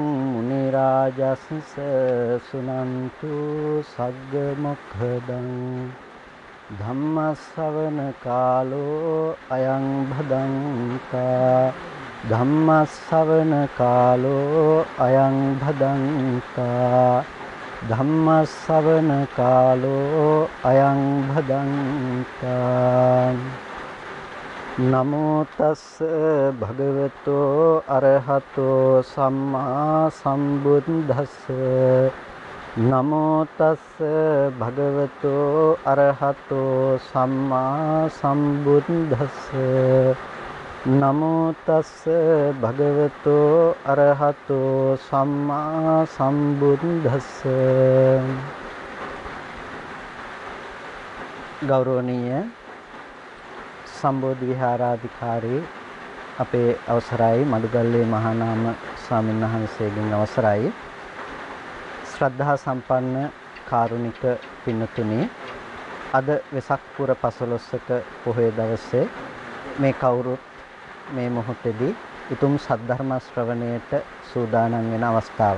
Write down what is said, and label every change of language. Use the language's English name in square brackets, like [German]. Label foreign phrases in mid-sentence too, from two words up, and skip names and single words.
[Pali] මුනි රාජස්ස සුනන්තු සග්ග මොක්ඛදං ධම්ම ශ්‍රවණ කාලෝ අයං භදංතා ධම්ම ශ්‍රවණ කාලෝ අයං භදංතා ධම්ම ශ්‍රවණ කාලෝ අයං භදංතා නමෝ තස්ස භගවතෝ අරහතෝ සම්මා සම්බුද්දස්ස නමෝ තස්ස භගවතෝ අරහතෝ සම්මා සම්බුද්දස්ස නමෝ තස්ස භගවතෝ අරහතෝ සම්මා සම්බුද්දස්ස [Sinhala] ගෞරවනීය සම්බෝධි විහාරාධිකාරී අපේ අවසරයි මඩුගල්ලේ මහානාම ස්වාමීන් වහන්සේගෙන් අවසරයි ශ්‍රද්ධා සම්පන්න කාරුණික පින්තුනි අද වෙසක් පුර 15ක පොහොය දවසේ මේ කවුරුත් මේ මොහොතේදී උතුම් සද්ධර්ම ශ්‍රවණයට සූදානම් වෙන අවස්ථාව.